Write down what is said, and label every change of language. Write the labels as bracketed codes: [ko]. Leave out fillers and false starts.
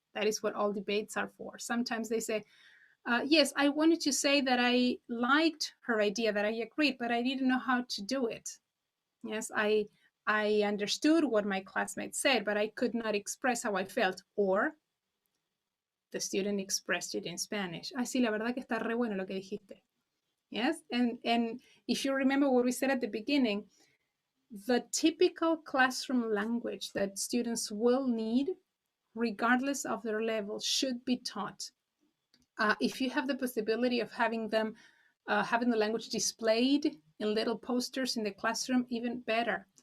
[en] That is what all debates are for. Sometimes they say, yes, I wanted to say that I liked her idea, that I agreed, but I didn't know how to do it. Yes, I understood what my classmates said, but I could not express how I felt. Or the student expressed it in Spanish. [es] Ay, sí, la verdad que está re bueno lo que dijiste. [en] Yes, and if you remember what we said at the beginning, the typical classroom language that students will need, regardless of their level, should be taught. If you have the possibility of having them having the language displayed in little posters in the classroom, even better.